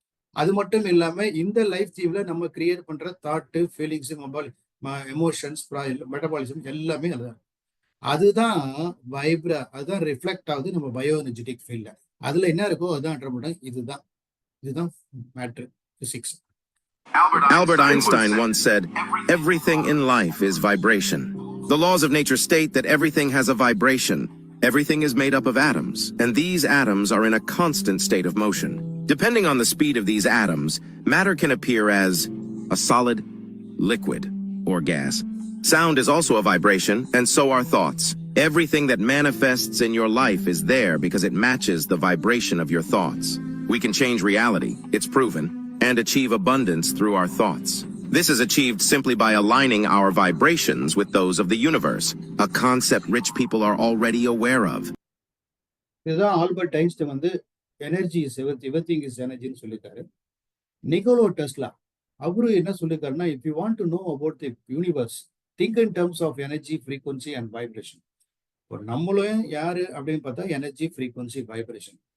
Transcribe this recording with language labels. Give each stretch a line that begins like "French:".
Tamil: அது மட்டும் இல்லாம இந்த லைஃப் தீவ்ல நம்ம கிரியேட் பண்ற தாட்டு, ஃபீலிங்ஸ், எமோஷன்ஸ், மெட்டபாலிசம் எல்லாமே அதுதான். அதுதான் அதுதான் ரிஃப்ளெக்ட் ஆகுது நம்ம பயோ எனர்ஜெட்டிக் ஃபீல்ட்ல. அதுல என்ன இருக்கோ அதுதான் இதுதான் matter, physics.
English: Albert Einstein once said, "Everything in life is vibration. The laws of nature state that everything has a vibration. Everything is made up of atoms, and these atoms are in a constant state of motion. Depending on the speed of these atoms, matter can appear as a solid, liquid, or gas. Sound is also a vibration, and so are thoughts. Everything that manifests in your life is there because it matches the vibration of your thoughts. We can change reality, it's proven, and achieve abundance through our thoughts. This is achieved simply by aligning our vibrations with those of the universe, a concept rich people are already aware of."
Tamil: இதுதான் Albert Einstein வந்து
English: energy is everything is
Tamil: எனர்ஜின்னு சொல்லியிருக்காரு. Nikola Tesla அவரு என்ன சொல்லியிருக்காருன்னா,
English: If you want to know about the universe, think in terms of energy, frequency and vibration.
Tamil: இப்போ நம்மளும் யாரு அப்படின்னு பார்த்தா எனர்ஜி, ஃப்ரீக்வன்சி, வைப்ரேஷன்.